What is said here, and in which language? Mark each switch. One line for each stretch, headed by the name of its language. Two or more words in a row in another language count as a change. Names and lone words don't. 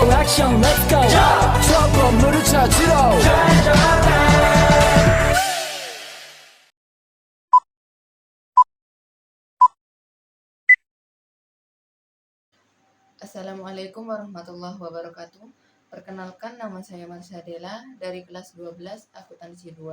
Korean: 액션
English: let's go
Korean: 저 건물을 찾으러
Arabic: السلام عليكم ورحمة الله وبركاته.
Indonesian: Perkenalkan, nama saya Marsha Della dari kelas 12 akuntansi 2.